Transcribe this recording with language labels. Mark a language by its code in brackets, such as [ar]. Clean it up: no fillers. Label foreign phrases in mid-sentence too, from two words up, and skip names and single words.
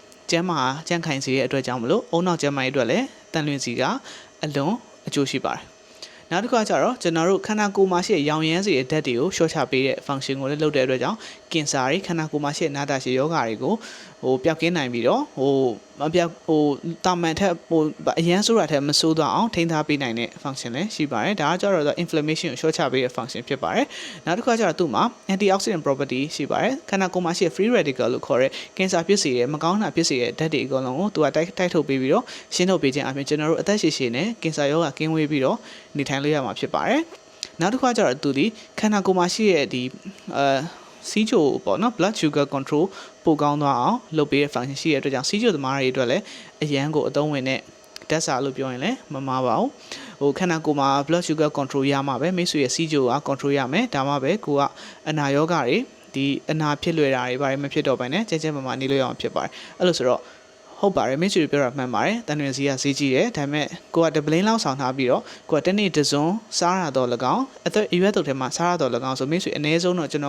[my] ကျန်းခိုင်စေတဲ့အတွက်ကြောင့်မလို့အုံနောက်ကျန်းမာရေးအတွက်လည်းတန်လွင်စီကအလွန်အကျိုးရှိပါတယ်နောက်တစ်ခါကျတော့ကျွန်တော်တို့ခန္ဓာကိုယ်မှာရှိတဲ့ရောင်ရမ်းစေတဲ့ဓာတ်တွေကိုရှော့ချပေးတဲ့ function ကိုလည်းလုပ်တဲ့အတွက်ကြောင့်ကင်ဆာတွေခန္ဓာကိုယ်မှာရှိတဲ့နာတာရှည်ယောဂါတွေကိုပျောက်ကင်းနိုင်ပြီးတော့တာမန်ထက်အရန်ဆိုးတာထက်မဆိုးတော့အောင်ထိန်းထားပေးနိုင်တဲ့ function လည်းရှိပါတယ်ဒါကကျတော့ inflammation ကိုရှော့ချပေးတဲ့ function ဖြစ်ပါတယ်နောက် တစ်ခါကျတော့သူ့မှာ [en] antioxidant property [my] ရှိပါတယ်ခန္ဓာကိုယ်မှာရှိတဲ့ [en] free radical [my] လို့ခေါ်တဲ့ကင်ဆာဖြစ်စေတဲ့မကောင်းတာဖြစ်စေတဲ့ဓာတ်တွေအကုန်လုံးကိုသူကတိုက်ထုတ်ပေးပြီးတော့ရှင်းထုတ်ပေးခြင်းအပြင်ကျွန်တော်တို့အသက်ရှည်ရှည်နဲ့ကင်ဆာယောဂါကင်းဝေးပြီးတော့နေထိုင်လို့ရမှာဖြစ်ပါတယ်နောက်တစ်ခါကျတော့သူဒီခန္ဓာကိုယ်မှာရှိတဲ့ဒီစီးချိုပေါ့နော် [en] blood sugar control [my] ပိုကောင်းသွားအောင်လုပ်ပေးတဲ့ function ရှိတဲ့အတွက်ကြောင့်စီးချိုသမားတွေအတွက်လည်းအရန်ကိုအသုံးဝင်တဲ့ဓာတ်စာလို့ပြောရင်လည်းမမှားပါဘူးခန္ဓာကိုယ်မှာ [en] blood sugar control [my] ရမှာပဲမိတ်ဆွေရဲ့စီးချိုက control ရမယ်ဒါမှပဲကိုကအ နာရောဂါတွေဒီအနာဖြစ်လွယ်တာတွေဘာတွေမဖြစ်တော့ဘဲနဲ့ကျဲမာနေလို့ရအောင်ဖြစ်ပါတယ်အဲ့လိုဆိုတော့ဟုတ်ပါတယ်မိတ်ဆွေပြောတာမှန်ပါတယ်တန်တွင်စီကဈေးကြီးတယ်ဒါပေမဲ့ကို ကတပလင်းလောက်ဆောင်ထားပြီးတော့ကိုကတနေ့တစုံစားရတော့၎င်းအသက်အရွယ်တုပ်ထဲမှာစားရတော့၎င်းဆိုမိတ်ဆွေအနည်းဆုံးတော့ကျွန်တော်